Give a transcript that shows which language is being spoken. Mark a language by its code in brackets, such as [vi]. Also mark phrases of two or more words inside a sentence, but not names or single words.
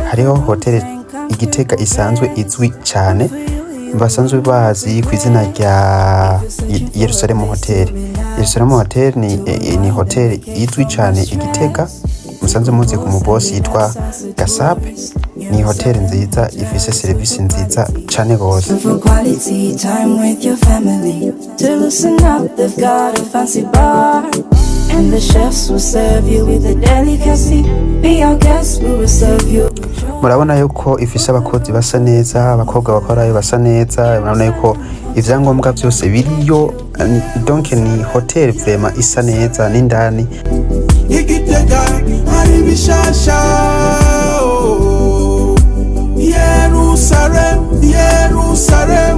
[rn] Hariho hotel Igitega isanzwe izwi cyane, basanzwe bazi ku izina rya Yerusalemu Hotel. Yerusalemu Hotel ni hotel izwi cyane Igitega, musanzwe muzi ku mubosi yitwa Gasape. Ni hotel nziza ifise service nziza cyane gose. [en] And the chefs will serve you with a delicacy. Be our guest, we will serve you. [rn] Murabona yuko ifise abakozi basa neza, abakobwa bakorayo basa neza. Murabona yuko ivyangombwa byose biriyo. Donc ni hotel vraiment isa neza n'indani. Igitega hari bishasha. Yerusalem.